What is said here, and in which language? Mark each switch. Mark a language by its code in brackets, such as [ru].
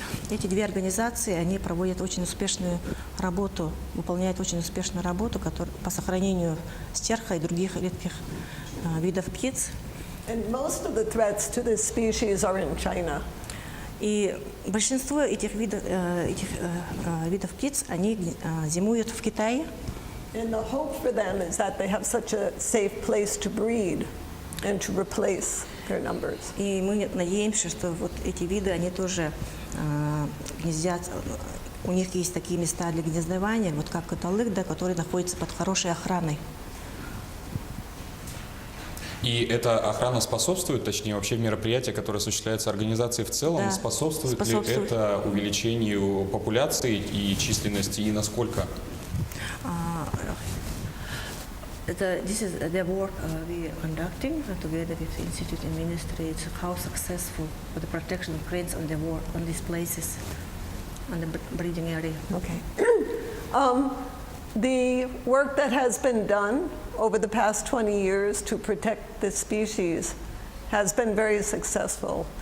[ru] Эти две организации, они проводят очень успешную работу, выполняют очень успешную работу по сохранению стерха и других редких видов птиц. [en] And most of the threats to this species are in China. [ru] И большинство этих видов птиц, они зимуют в Китае. [en] And the hope for them is that they have such a safe place to breed and to replace their numbers. [ru] И мы надеемся, что вот эти виды, они тоже гнездятся, у них есть такие места для гнездования, вот как Каталык, да, который находится под хорошей охраной. И эта охрана способствует, точнее, вообще мероприятия, которые осуществляются организацией в целом, Да, способствует ли это увеличению популяции и численности, и насколько? [en] This is the work we are conducting together with the Institute and Ministry. It's how successful for the protection of cranes on these places, on the breeding area. Okay. The work that has been done over the past 20 years to protect this species has been very successful.